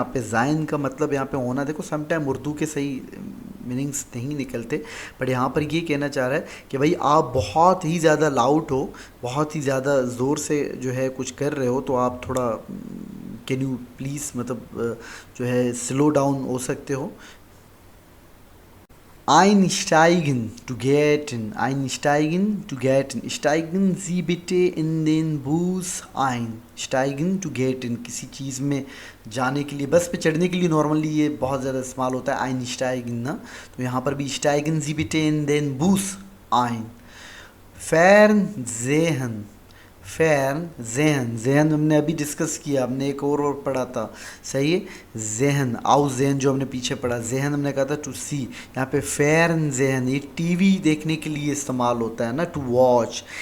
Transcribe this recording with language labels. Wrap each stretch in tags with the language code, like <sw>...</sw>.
<hi>यहाँ पे ज़ाइन का मतलब यहाँ पे होना, देखो समटाइम उर्दू के सही मीनिंग्स नहीं निकलते, बट यहाँ पर ये कहना चाह रहा है कि भाई आप बहुत ही ज़्यादा लाउड हो, बहुत ही ज़्यादा ज़ोर से जो है कुछ कर रहे हो, तो आप थोड़ा कैन यू प्लीज़ मतलब जो है स्लो डाउन हो सकते हो। Einsteigen, to get in, einsteigen, to get in,</hi> <de>steigen Sie bitte in den Bus ein,</de> <hi>steigen to get in, किसी चीज़ में जाने के लिए, बस पे चढ़ने के लिए नॉर्मली ये बहुत ज़्यादा इस्तेमाल होता है einsteigen ना, तो यहाँ पर भी</hi> <de>steigen Sie bitte in den Bus ein।</de> <hi>Fernsehen, fan जहन, जहन हमने अभी डिस्कस किया, हमने एक और पढ़ा था, सही है। जहन आउ जहन जो हमने पीछे पढ़ा, जहन हमने कहा था टू सी, यहाँ पे फैन जहन ये टीवी देखने के लिए इस्तेमाल होता है ना, टू वॉच।</hi>